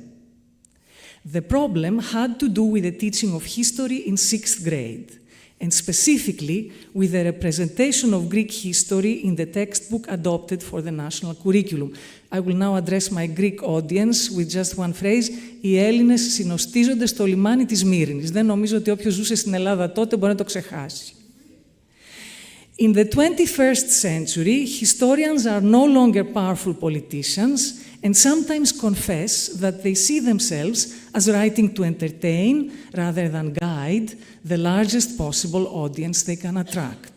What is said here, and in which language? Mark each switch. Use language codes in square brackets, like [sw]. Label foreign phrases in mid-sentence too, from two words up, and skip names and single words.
[en] The problem had to do with the teaching of history in 6th grade, and specifically with the representation of Greek history in the textbook adopted for the national curriculum. I will now address my Greek audience with just one phrase. [el] Οι Έλληνες συνοστίζονται στο λιμάνι της Μύρινης. Δεν νομίζω ότι όποιος ζούσε στην Ελλάδα τότε μπορεί να το ξεχάσει. [en] In the 21st century, historians are no longer powerful politicians and sometimes confess that they see themselves as writing to entertain rather than guide the largest possible audience they can attract.